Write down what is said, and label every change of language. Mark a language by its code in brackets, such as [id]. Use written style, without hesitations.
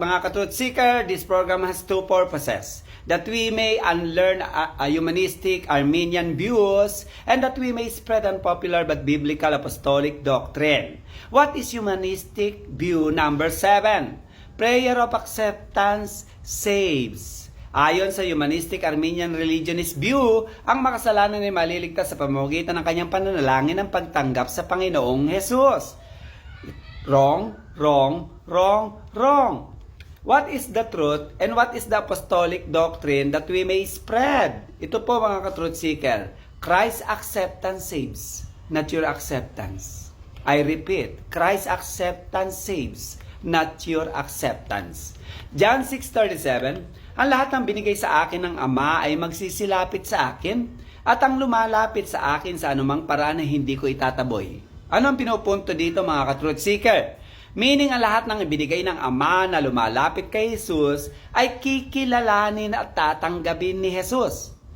[en] Mga ka-truth seeker, this program has two purposes. That we may unlearn humanistic Arminian views and that we may spread unpopular but biblical apostolic doctrine. What is humanistic view number 7? Prayer of acceptance saves. [tl] Ayon sa humanistic Arminian religionist view, ang makasalanan ay maliligtas sa pamamagitan ng kanyang pananalangin ng pagtanggap sa Panginoong Jesus. [en] Wrong, wrong, wrong, wrong. What is the truth and what is the apostolic doctrine that we may spread? [tl] Ito po mga [en] ka-truth seeker, Christ's acceptance saves, not your acceptance. I repeat, Christ's acceptance saves, not your acceptance. [tl] John 6:37, ang lahat ng binigay sa akin ng Ama ay magsisilapit sa akin at ang lumalapit sa akin sa anumang paraan ay hindi ko itataboy. Ano ang pinupunto dito mga ka-truth seeker? Meaning ang lahat ng ibinigay ng Ama na lumalapit kay Jesus ay kikilalanin at tatanggapin ni Jesus.